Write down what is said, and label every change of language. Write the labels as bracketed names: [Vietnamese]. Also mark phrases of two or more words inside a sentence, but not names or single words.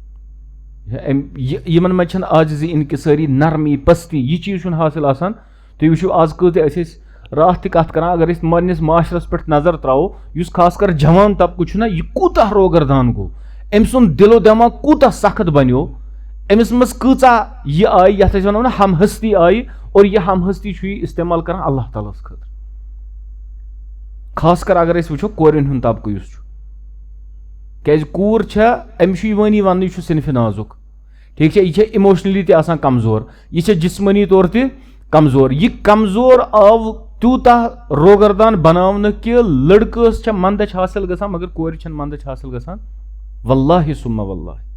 [Kashmiri] یِمن منٛز چھنہٕ عاجزی انکسٲری نرمی پستی یہِ چیٖز چھُنہٕ حٲصِل آسان تُہۍ وٕچھِو آز کۭتیاہ أسۍ ٲسۍ راتھ تہِ کتھ کران اگر أسۍ پننِس معاشرس پٮ۪ٹھ نظر تراوو یُس خاص کر جوان طبقہٕ چھُنہ یہِ کوٗتاہ روگردان گوٚو أمۍ سُنٛد دِل و دٮ۪ماغ کوٗتاہ سخت بنیو أمِس منٛز کۭژاہ یہِ آیہِ یتھ أسۍ ونو نہ ہم ہستی آیہِ اور یہِ ہم ہستی چھُ یہِ استعمال کران اللہ تعالیٰ ہس خٲطرٕ خاص کر اگر أسۍ وٕچھو کورٮ۪ن ہُنٛد طبقہٕ یُس چھُ کیازِ کوٗر چھےٚ أمِس چھُ یِوٲنی وننہٕ یہِ چھُ صنفہِ نازُک ٹھیٖک چھا یہِ چھےٚ اِموشنلی تہِ آسان کمزور یہِ چھےٚ جسمٲنی طور تہِ کمزور یہِ کمزور آو تیوٗتاہ روگردان بناونہٕ کہِ لڑکہٕ چھےٚ منٛدچھ حٲصِل گژھان مگر کورِ چھنہٕ منٛدچھ حٲصِل گژھان [Arabic] واللہ سُمہ واللہ